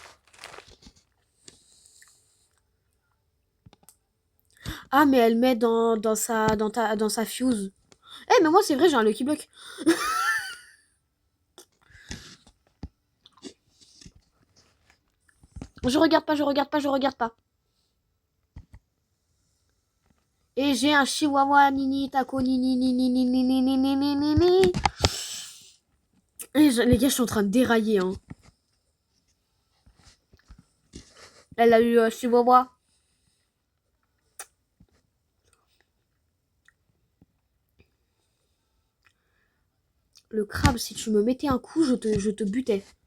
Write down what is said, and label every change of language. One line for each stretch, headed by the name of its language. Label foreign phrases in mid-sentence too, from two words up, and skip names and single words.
French: Ah, mais elle met dans sa fuse. Eh, mais moi, c'est vrai, j'ai un Lucky Block. Je regarde pas, je regarde pas, je regarde pas. Et j'ai un chihuahua nini taco nini nini nini nini nini nini nini. Les gars, je suis en train de dérailler. Hein. Elle a eu un chihuahua. Le crabe, si tu me mettais un coup, je te butais.